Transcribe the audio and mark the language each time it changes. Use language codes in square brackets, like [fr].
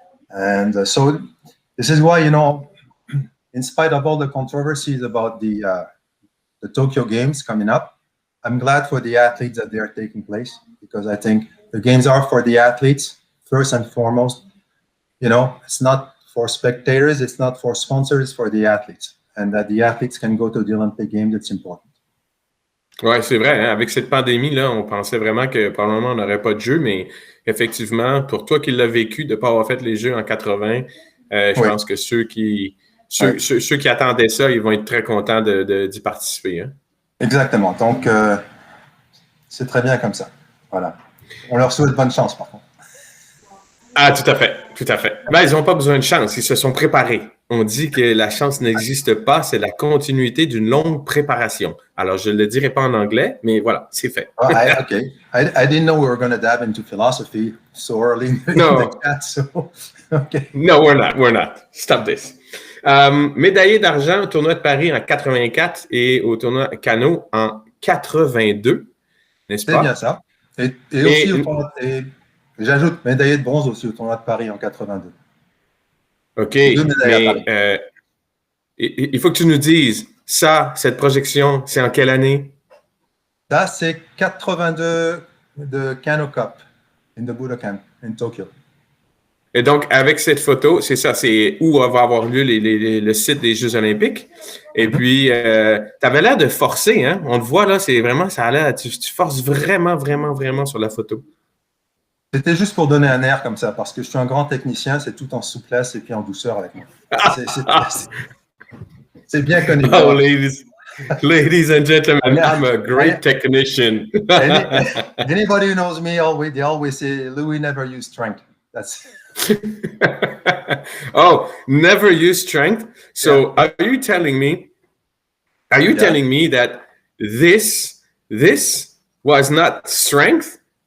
[en] And so this is why, you know, in spite of all the controversies about the Tokyo Games coming up, I'm glad for the athletes that they are taking place, because I think the games are for the athletes first and foremost. You know, it's not for spectators, it's not for sponsors, it's for the athletes. And that the athletes can go to the Olympic Games, it's important. [fr] Oui, c'est vrai. Hein? Avec cette pandémie-là, on pensait vraiment que probablement on n'aurait pas de jeux, mais effectivement, pour toi qui l'as vécu, de ne pas avoir fait les Jeux en 80, je pense que ceux qui attendaient ça, ils vont être très contents d'y participer. Hein? Exactement. Donc, c'est très bien comme ça. Voilà. On leur souhaite bonne chance, par contre. Ah, tout à fait. Ben, ils n'ont pas besoin de chance, ils se sont préparés. On dit que la chance n'existe pas, c'est la continuité d'une longue préparation. Alors, je ne le dirai pas en anglais, mais voilà, c'est fait. [en] Okay. I didn't know we were going to dive into philosophy so early in the chat, so okay. No, we're not. Stop this. [fr] Médaillé d'argent au tournoi de Paris en 84 et au tournoi Cano en 82, n'est-ce pas? C'est bien ça. Et aussi, j'ajoute médaillé de bronze aussi au tournoi de Paris en 82. OK, mais il faut que tu nous dises, cette projection, c'est en quelle année? Ça, c'est 82 de Kano Cup in the Budokan in Tokyo. Et donc, avec cette photo, c'est ça, c'est où va avoir lieu le site des Jeux olympiques. Et puis, tu avais l'air de forcer, hein? On te voit là, c'est vraiment, ça a l'air, tu forces vraiment, vraiment, vraiment sur la photo. C'était juste pour donner un air comme ça, parce que je suis un grand technicien, c'est tout en souplesse et puis en douceur avec moi. C'est bien connu. [en] Oh, ladies and gentlemen, I'm a great technician. Anybody who knows me, they always say, Louis never used strength. That's Oh, never use strength. So are you telling me that this was not strength?